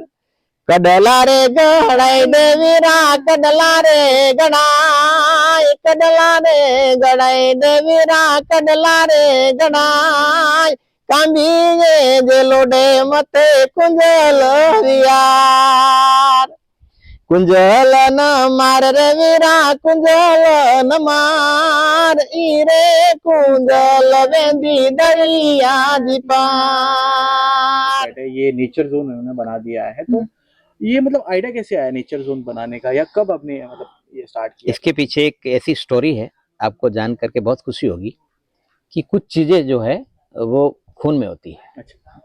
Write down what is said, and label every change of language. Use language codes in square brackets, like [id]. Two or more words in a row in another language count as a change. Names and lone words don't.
[sd] कडला रे गड़ाई दे वीरा कडला रे गड़ाई, कडला रे गड़ाई दे वीरा कडला रे गड़ाई, कांबीजे जेलोडे मते कुंजल वियार। कुंजल न मार रे वीरा कुंजल न मार, इरे कुंजल वेंदी दरिया जी पार। [hi] ये [en] nature zone [hi] उन्होंने बना दिया है। तो ये मतलब आइडिया कैसे आया [en] nature zone [hi] बनाने का, या कब आपने मतलब ये स्टार्ट किया? इसके पीछे एक ऐसी स्टोरी है, आपको जान करके बहुत खुशी होगी कि कुछ चीजें जो है वो खून में होती है। अच्छा,